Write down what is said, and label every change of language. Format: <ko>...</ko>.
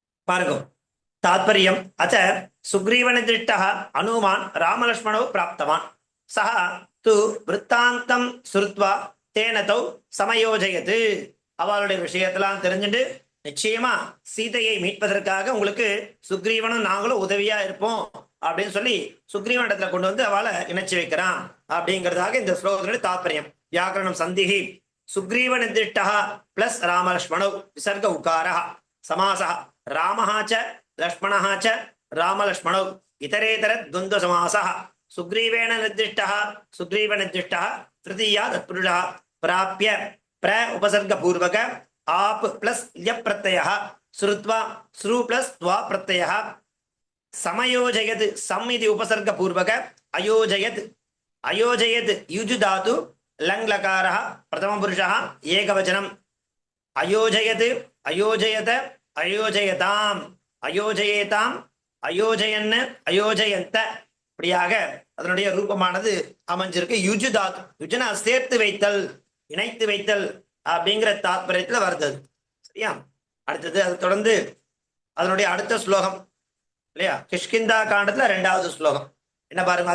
<ta>பாருங்க,</ta> <sa>தாத்பரியம் அச்ச சுக்ரீவ நிர்திஷ்ட அனுமான் ராமலட்சுமணோ பிராப்தவான் சஹ து விற்த்தாந்தம் ஸ்ருத்வா தேனதௌ சமயோஜயது.</sa> <ta>அவளுடைய விஷயத்தெல்லாம் தெரிஞ்சுட்டு நிச்சயமா சீதையை மீட்பதற்காக உங்களுக்கு சுக்ரீவனும் நாங்களும் உதவியா இருப்போம் அப்படின்னு சொல்லி சுக்ரீவன் இடத்துல கொண்டு வந்து அவளை இணைச்சு வைக்கிறான் அப்படிங்கிறதாக இந்த ஸ்லோகத்தினுடைய தாத்பரியம்.</ta> <sa>வியாக்கரணம் சந்திஹி சுக்ரீவ நிர்திஷ்ட பிளஸ் ராமலட்சுமணோ விசர்க உகாரः சமாசः ராமः ச லக்ஷ்மணः ச ராமலக்ஷ்மணோ இதரேதர துவந்த சமாசः சுக்ரீவேண நிர்திஷ்டः சுக்ரீவ நிர்திஷ்டः திருத்தீயா தத்புருஷः பிராப்ய प्र उपसर्ग पूर्वक आप प्लस ल्य प्रत्ययः श्रुत्वा श्रु प्लस त्वा प्रत्ययः समयोजयत् सम इति उपसर्ग पूर्वक अयोजयत् अयोजयत् युजु धातु लङ् लकारः प्रथम पुरुषः एकवचनम् अयोजयत् अयोजयत अयोजयताम् अयोजयेताम् अयोजयन् अयोजयन्त.</sa> <ta>இப்படியாக அதனுடைய ரூபமானது அமைஞ்சிருக்கு. யுஜு தாத்து, யுஜுனா சேர்த்து வைத்தல், இணைத்து வைத்தல் அப்படிங்கிற தாத்பரியத்துல வருது. சரியா? அடுத்தது அது தொடர்ந்து அதனுடைய அடுத்த ஸ்லோகம் இல்லையா, கிஷ்கிந்தா காண்டத்துல ரெண்டாவது ஸ்லோகம் என்ன பாருங்க.</ta>